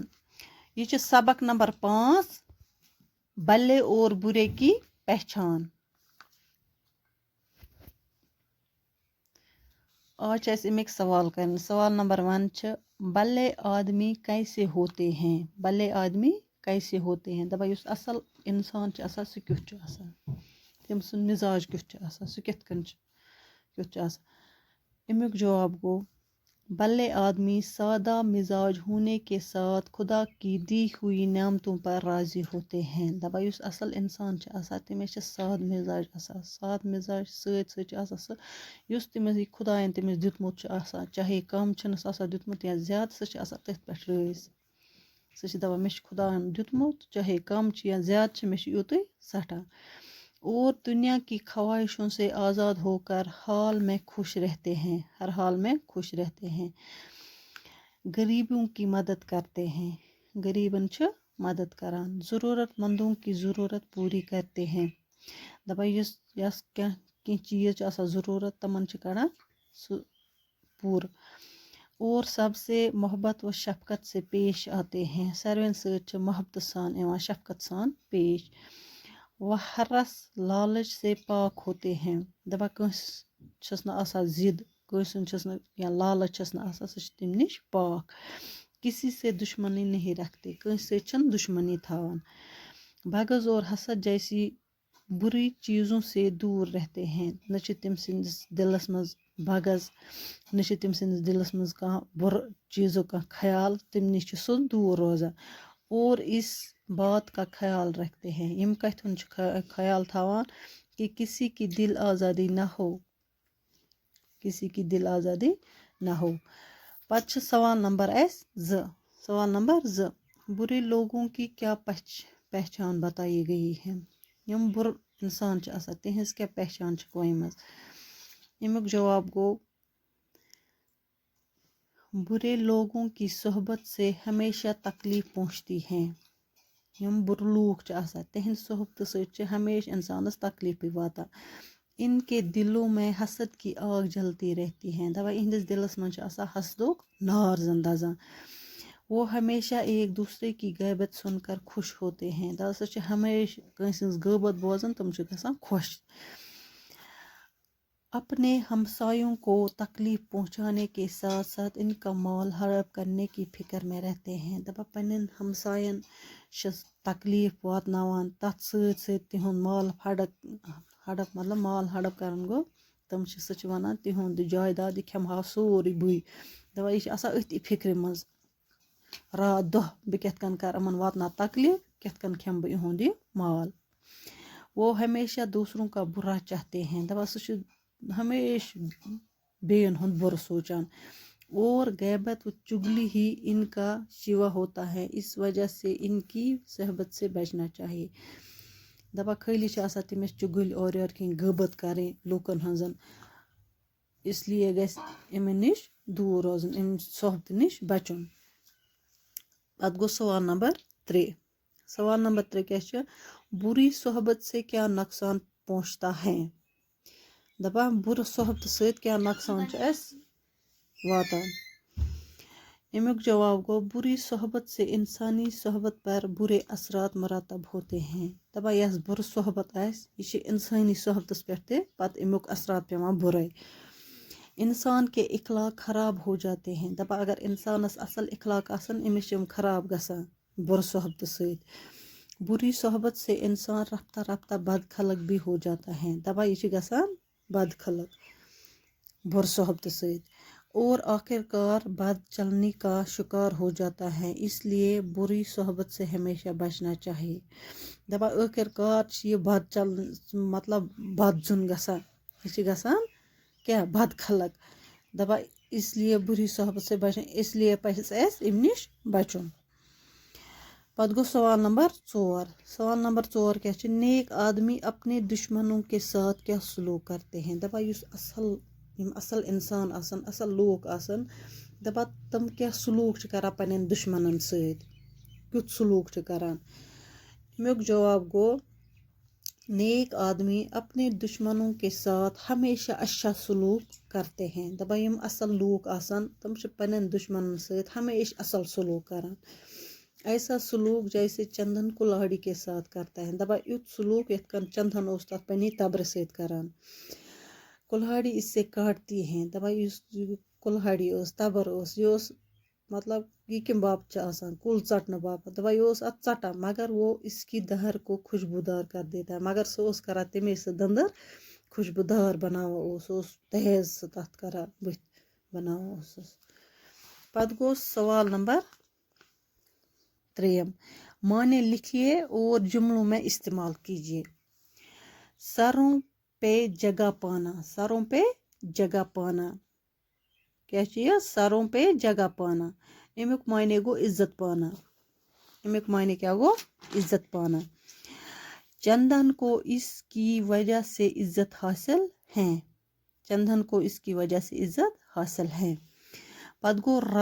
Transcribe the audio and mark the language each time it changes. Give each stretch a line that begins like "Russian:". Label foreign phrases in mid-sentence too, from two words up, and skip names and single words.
Urdu: یہ چھ سبق نمبر 5، بلے اور برے کی پہچان. آج اس امیک سوال کریں. سوال نمبر 1 چھ بلے آدمی کیسے ہوتے ہیں؟ بلے آدمی کیسے ہوتے ہیں؟
Kashmiri: دپا یس اصل انسان چھ آسان سہ کیُتھ چھ آسان، تم سن مزاج کیُتھ چھ آسان، سہ کتھ کن چھ کیُتھ چھ آسان. امیک جواب گو
Urdu: بلے آدمی سادہ مزاج ہونے کے ساتھ خدا کی دی ہوئی نعمتوں پر راضی ہوتے ہیں.
Kashmiri: دپا یس اصل انسان چھ آسان تمس چھ ساد مزاج آسان. ساد مزاج سۭتۍ سۭتۍ چھ آسان سہ یس تمس یہ خدایَن تمس دیُتمُت چھ آسان، چاہے کم چھنس آسان دیُتمُت یا زیادٕ، سہ چھ آسان تٔتھۍ پٮ۪ٹھ رٲضۍ. سہ چھ دپان مےٚ چھ خدایَن دیُتمُت، چاہے کم چھ یا زیادٕ چھ، مےٚ چھ یُتُے سٮ۪ٹھاہ.
Urdu: اور دنیا کی خواہشوں سے آزاد ہو کر حال میں خوش رہتے ہیں، ہر حال میں خوش رہتے ہیں. غریبوں کی مدد کرتے ہیں.
Kashmiri: غریبن چھ مدد کران.
Urdu: ضرورت مندوں کی ضرورت پوری کرتے ہیں.
Kashmiri: دپا یس کی چیز چھ آسان ضرورت تمن چھ کران سہ پور.
Urdu: اور سب سے محبت و شفقت سے پیش آتے ہیں.
Kashmiri: ساروین سۭتۍ چھ محبت سان یوان، شفقت سان پیش.
Urdu: وہ حرس لالچ سے پاک ہوتے ہیں.
Kashmiri: دپا کنس چھس نہ آسان ضد، کنسن چھس نہ یا لالچ چھس نہ آسان، سہ چھ تم نش پاک.
Urdu: کسی سے دشمنی نہیں رکھتے،
Kashmiri: کنس سے چھن دشمنی تھاوان.
Urdu: بغض اور حسد جیسی بری چیزوں سے دور رہتے ہیں.
Kashmiri: نہ چھ تم سندس دلس مز بغض، نہ چھ تم سندس دلس مز کانٛہہ بُرٕ چیزو کانٛہہ خیال، تم نش چھ سہ دور روزان.
Urdu: اور اس بات کا خیال رکھتے ہیں.
Kashmiri: یم کتھ ہن چھ خیال تھاوان
Urdu: کہ کسی کی دل آزادی نہ ہو، کسی کی دل آزادی نہ ہو.
Kashmiri: پتہ چھ سوال نمبر 2.
Urdu: سوال نمبر 2، برے لوگوں کی کیا پہچان بتائی گئی ہے؟
Kashmiri: یم بر انسان چھ آسان تہنز کیا پہچان چھ کوئی مز؟
Urdu: امیک جواب گو برے لوگوں کی صحبت سے ہمیشہ تکلیف پہنچتی ہے.
Kashmiri: یم بر لوک چھ آسان تہند صحبت سۭتۍ چھ ہمیشہ انسانس تکلیفی واتان.
Urdu: ان کے دلوں میں حسد کی آگ جلتی رہتی ہے.
Kashmiri: دپا اہندس دلس من چھ آسان حسدک نار زن دزان.
Urdu: وہ ہمیشہ ایک دوسرے کی غیبت سن کر خوش ہوتے ہیں.
Kashmiri: دپا سہ چھ ہمیشہ کٲنٛسہِ ہٕنٛز غٲبت بوزان، تم چھ گژھان خوش.
Urdu: اپنے ہمسایوں کو تکلیف پہنچانے کے ساتھ ساتھ ان کا مال ہڑپ کرنے کی فکر میں رہتے ہیں.
Kashmiri: دپا پنن ہمساین چھس تکلیف واتناوان، تتھ سۭتۍ سۭتۍ تہند مال ہڑپ مطلب مال ہڑپ کرن گو تم چھ سہ چھ ونان تہند جائیداد یہ کھیمہا سورُے بٕے. دپا یہ چھ آسان أتھی فکرِ منٛز. رات دۄہ بہٕ کِتھ کٔنۍ کَرٕ یِمَن واتناو تکلیٖف کِتھ کٔنۍ کھٮ۪مہٕ بہٕ یِہُنٛد یہِ مال
Urdu: وہ ہمیشہ دوسروں کا برا چاہتے ہیں
Kashmiri: دَپان سُہ چھُ ہمیشہ بیٚیَن ہُنٛد بُرٕ سونٛچان
Urdu: اور غیبت و چگلی ہی ان کا شیوا ہوتا ہے اس وجہ سے ان کی صحبت سے بچنا چاہیے
Kashmiri: دَپان خٲلی چھِ آسان تٔمِس چُگٕلۍ اورٕ یورٕ کِنۍ غٲبت کَرٕنۍ لوٗکَن ہٕنٛزَن اس لیے گژھِ یِمن نِش دوٗر روزُن اَمہِ صحبتہٕ نِش بَچُن پَتہٕ گوٚو سوال نمبر 3 سوال نمبر 3 کیٛاہ چھُ
Urdu: بُری صحبت سے کیا نقصان پہنچتا ہے
Kashmiri: دَپان بُرٕ صحبتہٕ سۭتۍ کیٛاہ نۄقصان چھُ اَسہِ واتان امیُک جواب گوٚو
Urdu: بُری صحبت سے انسانی صحبت پر برے اثرات مرتب ہوتے ہیں
Kashmiri: دَپان یۄس بُرٕ صحبت آسہِ یہِ چھِ اِنسٲنی صحبتَس پٮ۪ٹھ تہِ پَتہٕ امیُک اثرات پیٚوان
Urdu: بُرے انسان کے اخلاق خراب ہو جاتے ہیں
Kashmiri: دَپان اگر اِنسانَس اَصٕل اخلاق آسَن أمِس چھِ یِم خراب گژھان بُرٕ صحبتہٕ سۭتۍ
Urdu: بُری صحبت سے انسان رفتہ رفتہ بد خلق بھی ہو جاتا ہے
Kashmiri: دَپان یہِ چھِ گژھان بد خلق بُرٕ صحبتہٕ سۭتۍ
Urdu: اور آخر کار بد چلنی کا شکار ہو جاتا ہے اس لیے بری صحبت سے ہمیشہ بچنا چاہیے
Kashmiri: دَپان ٲخر کار چھِ یہِ بد چل مطلب بد زُن گژھان یہِ چھِ گژھان کیٛاہ بد خلق دَپان
Urdu: اس لیے بری صحبت سے بچنا اس لیے
Kashmiri: پَزِ اَسہِ اَمہِ نِش بچُن پتہٕ گوٚو سوال نمبر 4 سوال نمبر 4 کیٛاہ چھِ
Urdu: نیک آدمی اپنے دشمنوں کے ساتھ کیا سلوک کرتے ہیں
Kashmiri: دَپان یُس یِم اَصٕل اِنسان آسَن اَصٕل لوٗکھ آسَن دَپان تِم کیٛاہ سلوٗک چھِ کران پنٛنٮ۪ن دُشمنَن سۭتۍ کیُتھ سلوٗک چھِ کران امیُک جواب گوٚو
Urdu: نیک آدمی اپنے دشمنوں کے ساتھ ہمیشہ اچھا سلوک کرتے ہیں
Kashmiri: دَپان یِم اَصٕل لوٗکھ آسَن تِم چھِ پنٛنٮ۪ن دُشمنَن سۭتۍ ہمیشہ اَصٕل سلوک کران ایسا
Urdu: سلوک جیسے چندن کُلہاڑی کے ساتھ کرتا ہے
Kashmiri: دَپان یُتھ سلوک یِتھ کٔنۍ چندن اوس تَتھ پنٛنہِ تبرِ سۭتۍ کران
Urdu: کُلہاڑی اس سے کاٹتی ہیں
Kashmiri: دَپان یُس کُلہاڑی ٲس تبر ٲس یہِ اوس مطلب یہِ کَمہِ باپتھ چھِ آسان کُل ژٹنہٕ باپتھ دَپان یہِ اوس اَتھ ژٹان
Urdu: مگر وہ اس کی دہر کو خوشبودار کر دیتا ہے
Kashmiri: مگر سُہ اوس کران تَمے سُہ دٔنٛدٕر خوشبودار بناوان اوس سُہ اوس تیز سُہ تَتھ کران بٕتھِ بناوان اوسُس پتہٕ گوٚو سوال نمبر
Urdu: 3 معنی لکھیے اور جملوں میں استعمال کیجیے سروں پہ جگہ پانا سروں پہ جگہ پانا کیا چیز سروں پہ جگہ پانا
Kashmiri: امیُک معنی گوٚو
Urdu: عزت پانا امیُک معنی کیا گوٚو عزت پانا چندن کو اس کی وجہ سے عزت حاصل ہے چندن کو اس کی وجہ سے عزت حاصل ہے
Kashmiri: پتہٕ گوٚو